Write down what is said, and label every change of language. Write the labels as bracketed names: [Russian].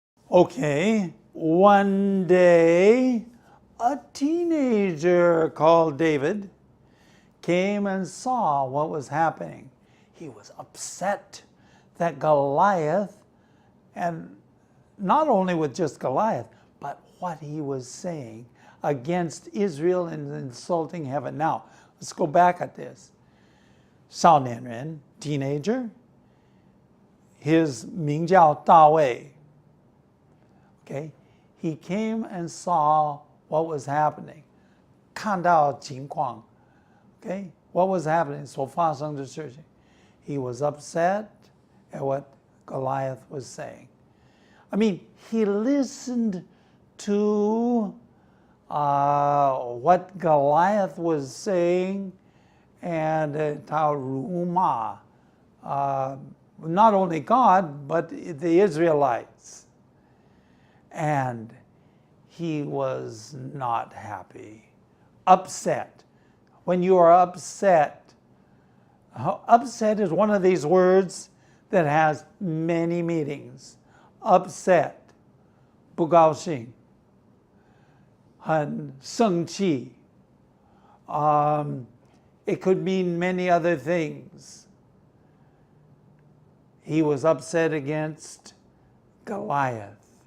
[English] Okay, one day a teenager called David came and saw what was happening. He was upset that Goliath, and not only with just Goliath, but what he was saying against Israel and insulting heaven. Now, let's go back at this. [Chinese] 少年人 [English] teenager, his [Chinese] 名叫大卫. [English] Okay, he came and saw what was happening. [Chinese] 看到情况. [English] Okay, what was happening? [Chinese] 所发生的事情. [English] He was upset at what Goliath was saying. I mean, he listened to what Goliath was saying, and [Chinese] 他辱骂 [English] not only God, but the Israelites. And he was not happy, upset. When you are upset, upset is one of these words that has many meanings. [Chinese] Upset, 不高兴, 很生气. [English] It could mean many other things. He was upset against Goliath.